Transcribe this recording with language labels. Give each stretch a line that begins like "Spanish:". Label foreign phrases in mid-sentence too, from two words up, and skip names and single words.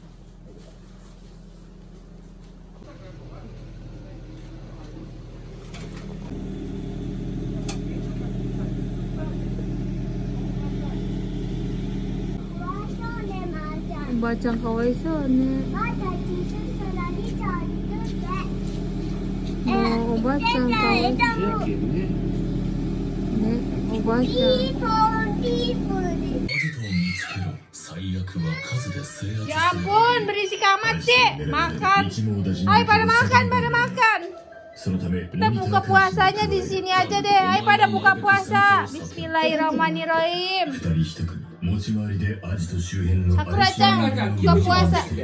Japanese: おばあちゃんかわいそうね。もうおばあちゃんかわいそうね。
Indonesian: おばあちゃん。Ya ampun, berisik amat sih. Makan. Ayo pada makan. Kita buka puasanya di sini aja deh. Ayo pada buka puasa. Bismillahirrahmanirrahim. Sakura-chan, buka puasa.